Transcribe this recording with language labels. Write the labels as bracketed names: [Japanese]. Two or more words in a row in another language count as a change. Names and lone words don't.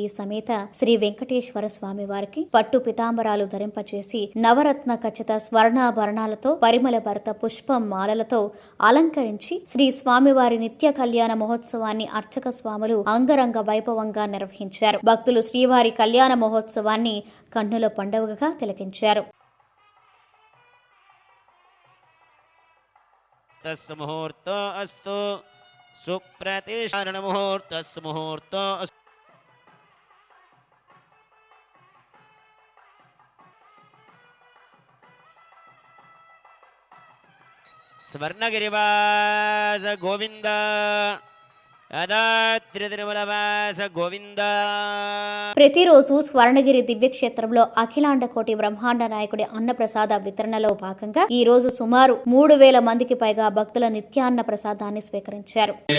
[Telugu] సమేత శ్రీ వెంకటేశ్వర స్వామి వారికి పట్టు పితాంబరాలు ధరింపచేసి నవరత్న ఖచ్చిత స్వర్ణాభరణాలతో పరిమళ భరత పుష్ప మాలలతో అలంకరించి శ్రీ స్వామివారి నిత్య కళ్యాణ మహోత్సవాన్ని అర్చక స్వాములు అంగరంగ వైభవంగా నిర్వహించారు. భక్తులు శ్రీవారి కళ్యాణ మహోత్సవాన్ని కన్నుల పండుగగా తిలకించారు. [Sanskrit] तस्य मुहूर्तो अस्तु सुप्रतिष्ठान मुहूर्तस्य मुहूर्तो अस्तु. स्वर्णगिरिवास गोविंद [Telugu] ప్రతిరోజు స్వర్ణగిరి దివ్యక్షేత్రంలో అఖిలాండ కోటి బ్రహ్మాండ నాయకుడి అన్నప్రసాద వితరణలో భాగంగా ఈ రోజు సుమారు 3000 మందికి పైగా భక్తుల నిత్యాన్న ప్రసాదాన్ని స్వీకరించారు.